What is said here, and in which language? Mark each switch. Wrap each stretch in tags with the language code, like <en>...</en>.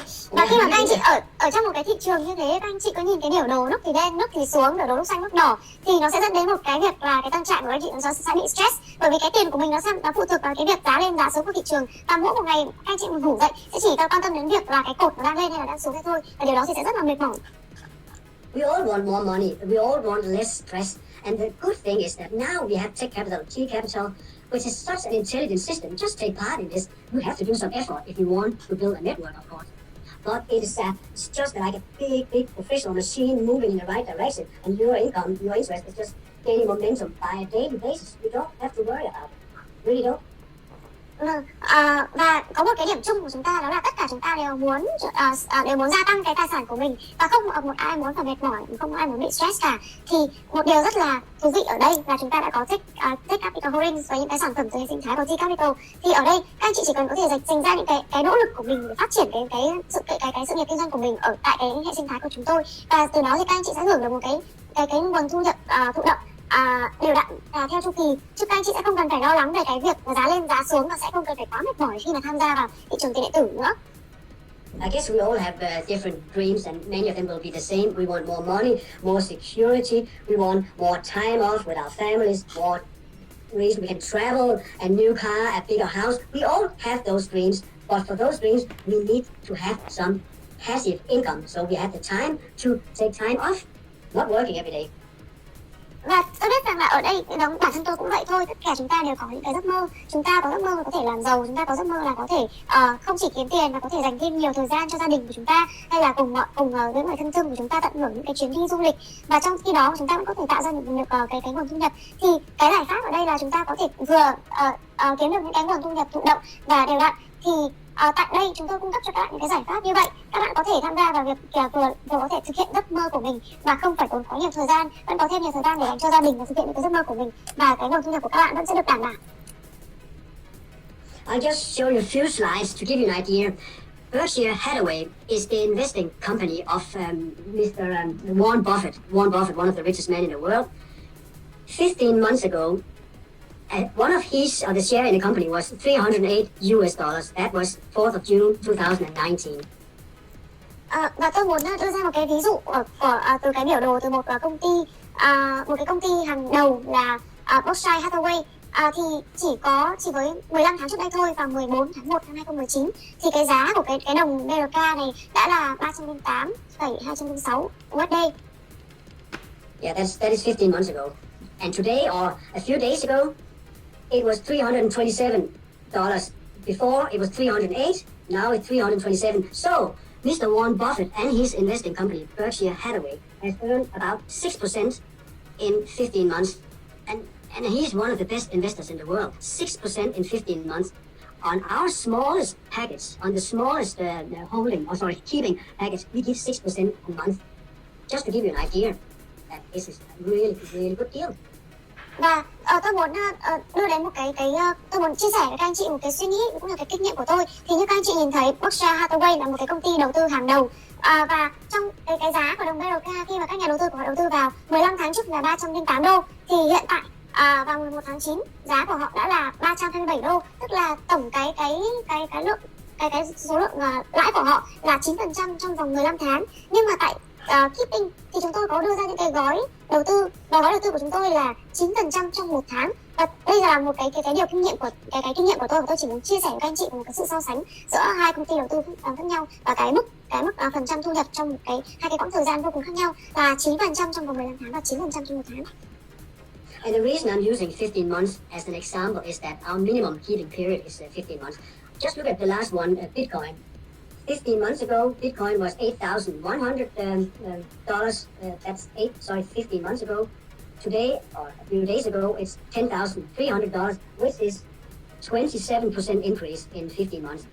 <vi>Và khi mà các anh chị ở trong một cái thị trường như thế, các anh chị có nhìn cái biểu đồ nút thì đen, nút thì xuống, biểu đồ nút xanh, nút đỏ, thì nó sẽ dẫn đến một cái việc là cái tâm trạng của anh chị nó sẽ bị stress, bởi vì cái tiền của mình nó phụ thuộc vào cái việc giá lên giá xuống của thị trường, và mỗi một ngày các anh chị ngủ dậy sẽ chỉ quan tâm đến việc là cái cột nó đang lên hay là đang xuống thế thôi, và điều đó thì sẽ rất là mệt mỏi.</vi> <en>We all want more money. We all want less stress. And the good thing is that now we have Tcapital, which is such an intelligent system. Just take part in this. You have to do some effort if you want to build a network, of course. But it's just like a big professional machine moving in the right direction, and your income, your interest is just gaining momentum by a daily basis. You don't have to worry about it. Really don't.</en> <vi>Và có một cái điểm chung của chúng ta, đó là tất cả chúng ta đều muốn gia tăng cái tài sản của mình, và không một ai muốn phải mệt mỏi, không ai muốn bị stress cả. Thì một điều rất là thú vị ở đây là chúng ta đã có TechCapital Holdings với những cái sản phẩm từ hệ sinh thái của Tcapital. Thì ở đây các anh chị chỉ cần có thể dành ra những cái nỗ lực của mình để phát triển cái sự nghiệp kinh doanh của mình ở tại cái hệ sinh thái của chúng tôi, và từ đó thì các anh chị sẽ hưởng được một cái nguồn thu nhập thụ động đều đặn theo chu kỳ, chứ các anh chị sẽ không cần phải lo lắng về cái việc giá lên giá xuống, và sẽ không cần phải quá mệt mỏi khi mà tham gia vào thị trường tiền điện tử nữa.</vi> <en>I guess we all have different dreams, and many of them will be the same. We want more money, more security. We want more time off with our families, more ways we can travel, a new car, a bigger house. We all have those dreams, but for those dreams, we need to have some passive income, so we have the time to take time off, not working every day.</en> <vi>Và tôi biết rằng là ở đây bản thân tôi cũng vậy thôi, tất cả chúng ta đều có những cái giấc mơ. Chúng ta có giấc mơ là có thể làm giàu, chúng ta có giấc mơ là có thể không chỉ kiếm tiền mà có thể dành thêm nhiều thời gian cho gia đình của chúng ta, hay là cùng với người thân thương của chúng ta tận hưởng những cái chuyến đi du lịch, và trong khi đó chúng ta vẫn có thể tạo ra được cái nguồn thu nhập. Thì cái giải pháp ở đây là chúng ta có thể vừa kiếm được những cái nguồn thu nhập thụ động và đều đặn. Thì tại đây chúng tôi cung cấp cho các bạn những cái giải pháp như vậy. Các bạn có thể tham gia vào việc vừa có thể thực hiện giấc mơ của mình mà không phải tốn quá nhiều thời gian, vẫn có thêm nhiều thời gian để dành cho gia đình và thực hiện những cái giấc mơ của mình, và cái nguồn thu nhập của các bạn vẫn sẽ được đảm bảo.</vi> <en>I'll just show you a few slides to give you an idea. Berkshire Hathaway is the investing company of Mr. Warren Buffett. Warren Buffett, one of the richest men in the world. 15 months ago, one of the share in the company was $308. That was 4th of June 2019.</en> <vi>Và tôi muốn đưa ra một cái ví dụ từ cái biểu đồ từ một cái công ty hàng đầu là Berkshire Hathaway. Thì chỉ với 15 tháng trước đây thôi, vào 14 tháng 1 năm 2019, thì cái giá của cái đồng BRK này đã là 308,206 USD.</vi> <en>Yeah, that is 15 months ago. And today, or a few days ago, it was $327. Before it was 308, now it's 327. So, Mr. Warren Buffett and his investing company, Berkshire Hathaway, has earned about 6% in 15 months. And he's one of the best investors in the world. 6% in 15 months. On our smallest package, on the smallest keeping package, we give 6% a month. Just to give you an idea, that this is a really good deal.</en> <vi>Và tôi muốn đưa đến tôi muốn chia sẻ với các anh chị một cái suy nghĩ cũng như cái kinh nghiệm của tôi. Thì như các anh chị nhìn thấy, Berkshire Hathaway là một cái công ty đầu tư hàng đầu, và trong cái giá của đồng BRK khi mà các nhà đầu tư của họ đầu tư vào 15 tháng trước là 308 đô, thì hiện tại vào 11 tháng 9 giá của họ đã là 327 đô, tức là tổng cái số lượng lãi của họ là 9% trong vòng 15 tháng. Nhưng mà tại Keeping thì chúng tôi có đưa ra những cái gói đầu tư, và gói đầu tư của chúng tôi là 9% trong một tháng. Và đây là một cái điều kinh nghiệm của kinh nghiệm của tôi, và tôi chỉ muốn chia sẻ với các anh chị một cái sự so sánh giữa hai công ty đầu tư khác nhau, và cái mức phần trăm thu nhập trong hai cái quãng thời gian vô cùng khác nhau, là 9% trong vòng 15 tháng và 9% trong một tháng.</vi> <en>And the reason I'm using 15 months as an example is that our minimum keeping period is 15 months. Just look at the last one, Bitcoin. 15 months ago, Bitcoin was $8,100. That's 15 months ago. Today, or a few days ago, it's $10,300, which is 27% increase in 15 months.</en>